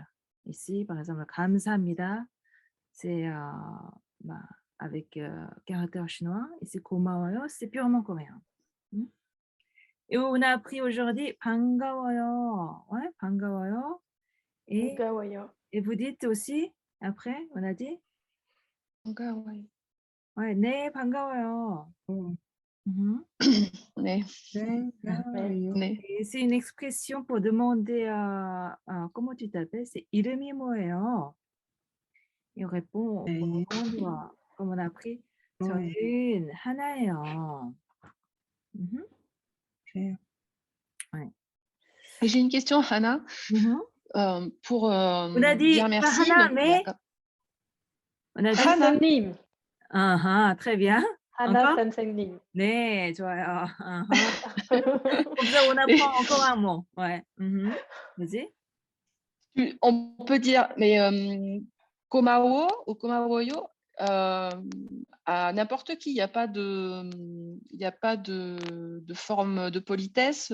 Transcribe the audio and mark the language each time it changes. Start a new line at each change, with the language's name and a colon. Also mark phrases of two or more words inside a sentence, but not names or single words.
French: Ici, par exemple, 감사합니다, c'est bah, avec caractère chinois. Ici, 고마워요, c'est purement coréen. Et on a appris aujourd'hui 반가워요. Ouais, 반가워요. Et,
Korean: 반가워요.
French: et vous dites aussi, après, on a dit,
Korean: 반가워요. ouais, 네, 반가워요. Oh. Mhm. 네, 네.
French: Et c'est une expression pour demander comment tu t'appelles, c'est
Korean: 이름이 뭐예요?
French: Et on répond, pour
Korean: 네.
French: répondre, comme on a appris,
Korean: 네. 저는 하나예요. Mhm. 그래요.
French: Ouais. Et j'ai une question, Hannah, Mhm. pour On a dit dire pas merci.
Korean: 하나,
French: Donc, mais on a dit Hannah.
Korean: 선생님.
French: très bien.
Korean: 하나
French: Encore?
Korean: 선생님. 네, 좋아요.
French: Comme ça, on apprend encore un mot. Ouais. Mhm. Vas-y. On peut dire, mais Komao ou Komawoyo, à n'importe qui, il n'y a pas de forme de politesse.